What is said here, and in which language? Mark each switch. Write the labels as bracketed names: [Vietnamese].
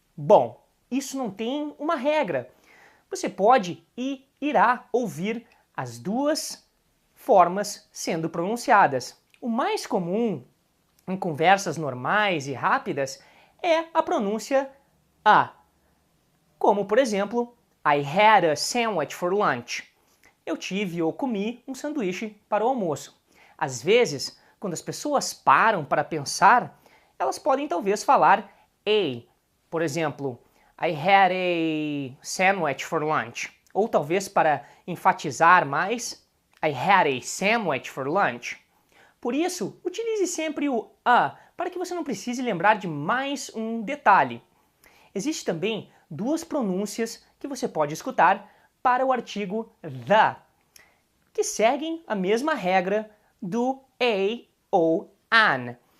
[Portuguese] Bom, isso não tem uma regra. Você pode e irá ouvir as duas formas sendo pronunciadas. O mais comum em conversas normais e rápidas é a pronúncia a. Como, por exemplo, [English] I had a sandwich for lunch. [Portuguese] Eu tive ou comi um sanduíche para o almoço. Às vezes, quando as pessoas param para pensar, elas podem talvez falar a. Por exemplo, [English] I had a sandwich for lunch. [Portuguese] Ou talvez para enfatizar mais, [English] I had a sandwich for lunch. [Portuguese] Por isso, utilize sempre o a, para que você não precise lembrar de mais um detalhe. Existe também duas pronúncias que você pode escutar para o artigo [English] the, [Portuguese] que seguem a mesma regra do a ou an.